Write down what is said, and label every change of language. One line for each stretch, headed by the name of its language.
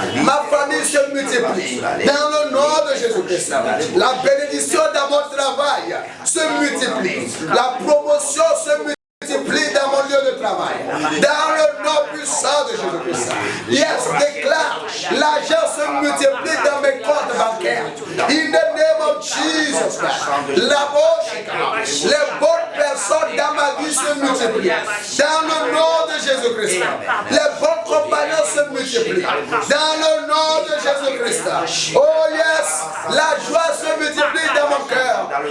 French: Ma famille se multiplie. Dans le nom de Jésus-Christ. La bénédiction dans mon travail se multiplie. La promotion se multiplie dans mon lieu de travail. Dans le nom puissant de Jésus-Christ. Yes, déclare, l'argent se multiplie dans mes comptes bancaires.
English: In the name of Jesus Christ.
French: La bouche, les bonnes personnes dans ma vie se multiplient. Dans le nom de Jésus-Christ. Les bons compagnons se multiplient. Dans le nom de Jésus-Christ. Oh yes, la joie se multiplie dans mon cœur.